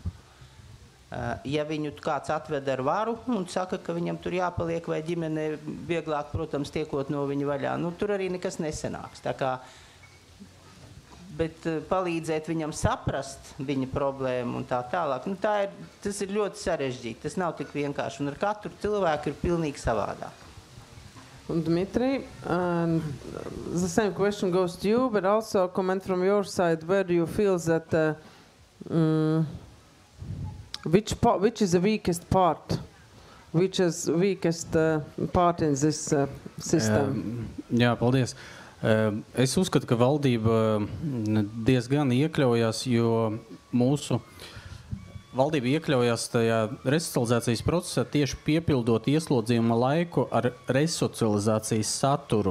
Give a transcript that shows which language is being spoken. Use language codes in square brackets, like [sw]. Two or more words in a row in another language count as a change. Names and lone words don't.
[lv] Ja viņu kāds atved ar varu un saka, ka viņam tur jāpaliek vai ģimenē vieglāk, protams, tiekot no viņa vaļā, tur arī nekas nesanāks. Tā kā, bet palīdzēt viņam saprast viņa problēmu un tā tālāk, tas ir ļoti sarežģīti, tas nav tik vienkārši, un ar katru cilvēku ir pilnīgi savādāk. [en] Dmitri, the same question goes to you, but also a comment from your side. Where do you feel that which is the weakest part? Which is weakest part in this system? [lv] Jā, paldies. Es uzskatu, ka valdība diezgan iekļaujas, jo mūsu valdība iekļaujās tajā resocializācijas procesā tieši piepildot ieslodzījuma laiku ar resocializācijas saturu.